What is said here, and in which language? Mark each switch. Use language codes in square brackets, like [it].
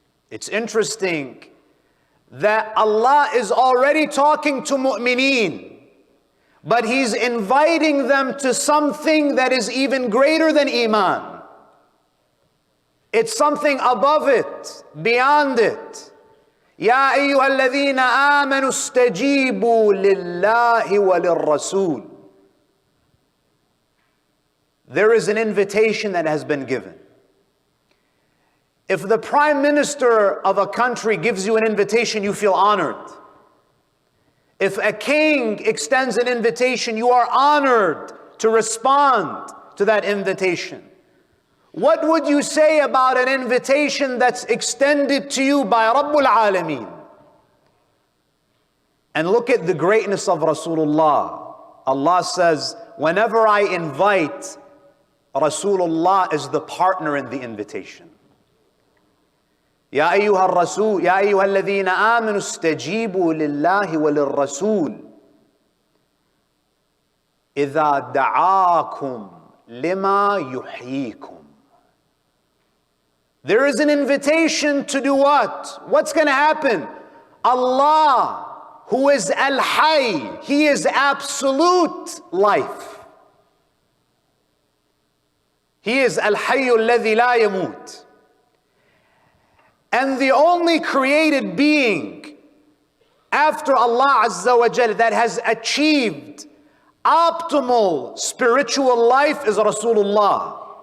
[en] It's interesting that Allah is already talking to mu'mineen, but He's inviting them to something that is even greater than iman. It's something above it, beyond it. [ar] يا أيها الذين آمنوا استجيبوا لله وللرسول. [en] There is an invitation that has been given. If the prime minister of a country gives you an invitation, you feel honored. If a king extends an invitation, you are honored to respond to that invitation. What would you say about an invitation that's extended to you by Rabbul Alameen? And look at the greatness of Rasulullah. Allah says, whenever I invite, Rasulullah is the partner in the invitation. [ar] يا أيها الرسول يا أيها الذين آمنوا استجيبوا لله وللرسول إذا دعاكم لما يحييكم. [en] There is an invitation to do what? What's going to happen? Allah, who is Al-Hayy, He is absolute life. He is [ar] Al-Hayyu alladhi la yamut. [en] And the only created being after Allah Azza wa Jal that has achieved optimal spiritual life is Rasulullah.